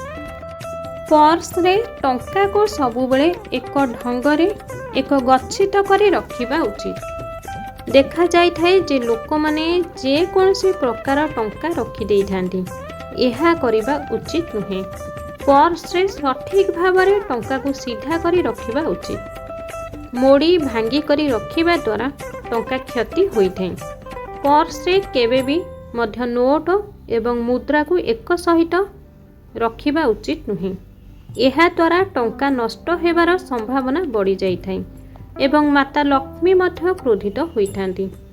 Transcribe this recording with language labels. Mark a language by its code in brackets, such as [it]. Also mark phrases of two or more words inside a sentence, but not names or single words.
[or] ପର୍ସ ରେ ଟଙ୍କା କୁ ସବୁ ବେଳେ ଏକ ଢଙ୍ଗରେ ଏକ ଗଚ୍ଛିତ କରି ରଖିବା ଉଚିତ। ଦେଖା ଯାଇ ଥାଏ ଯେ ଲୋକ ମାନେ ଯେ କୌଣସି ପ୍ରକାର ଟଙ୍କା ରଖି ଦେଇ ଥାନ୍ତି, ଏହା କରିବା ଉଚିତ ନୁହେଁ। ପର୍ସ ରେ ସଠିକ ଭାବରେ ଟଙ୍କା କୁ ସିଧା କରି ରଖିବା ଉଚିତ। ମୋଡ଼ି ଭାଙ୍ଗି କରି ରଖିବା ଦ୍ୱାରା ଟଙ୍କା କ୍ଷତି ହୋଇଥାଏ। ପର୍ସରେ କେବେ ବି ମଧ୍ୟ ନୋଟ ଏବଂ ମୁଦ୍ରାକୁ ଏକ ସହିତ ରଖିବା ଉଚିତ ନୁହେଁ। ଏହାଦ୍ୱାରା ଟଙ୍କା ନଷ୍ଟ ହେବାର ସମ୍ଭାବନା ବଢ଼ିଯାଇଥାଏ ଏବଂ ମାତା ଲକ୍ଷ୍ମୀ ମଧ୍ୟ କ୍ରୋଧିତ ହୋଇଥାନ୍ତି।